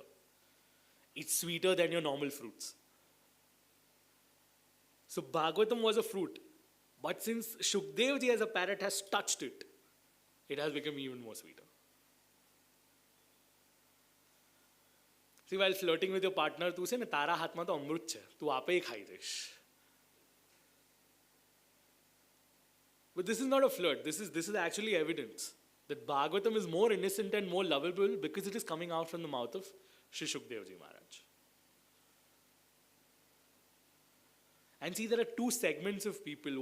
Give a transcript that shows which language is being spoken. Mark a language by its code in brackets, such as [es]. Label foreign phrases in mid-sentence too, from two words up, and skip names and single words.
[en] It's sweeter than your normal fruits. So Bhagwatam was a fruit. But since Shukdev ji as a parrot has touched it, it has become even more sweeter. See, while flirting with your partner, [gu] તુ સે ના તારા હાથ મા તો અમૃત છે, તુ આપે હી ખાઈ દેશ. [en] But this is not a flirt. This is actually evidence that Bhagwatam is more innocent and more lovable because it is coming out from the mouth of Shri Shukdev ji Maharaj. And see, there are two segments of people.